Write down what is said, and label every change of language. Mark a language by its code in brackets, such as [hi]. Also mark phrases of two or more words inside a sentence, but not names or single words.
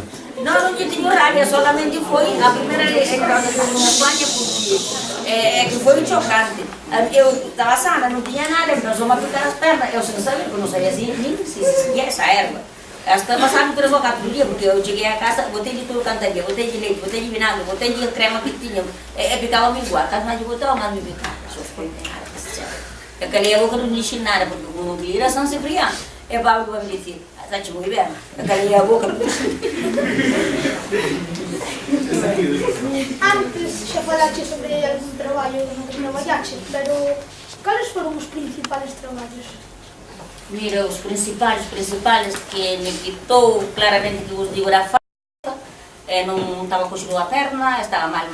[gl] Non lle teño rabia, solamente foi a primeira elección que foi en España porque que foi chocante. Eu estaba sana, non tiña nada, empezou a picar as pernas, eu sen saber, non sabía nin se existía esa erva. Hasta pasaron 3 ou 4 días, porque eu cheguei a casa, botei-lhe todo o cantaria, botei-lhe leite, botei-lhe vinagre, botei-lhe a crema que tinha, e picava-me igual. Cando mais lle botava, mais me picava. Só foi nada, que se chama. Eu calei a boca, non dixi nada, porque como não vira, [pt] são sempre fria. E o Pablo vai me dizer, está-te muito bem. Eu calei a boca, não dixi. [gl] Antes xa falaste sobre algún traballo no que traballaste, pero cales foron os principales traballos? Mira, os principales que me quitou claramente que vos digo era a falta, non estaba coxendo a perna, estaba mal.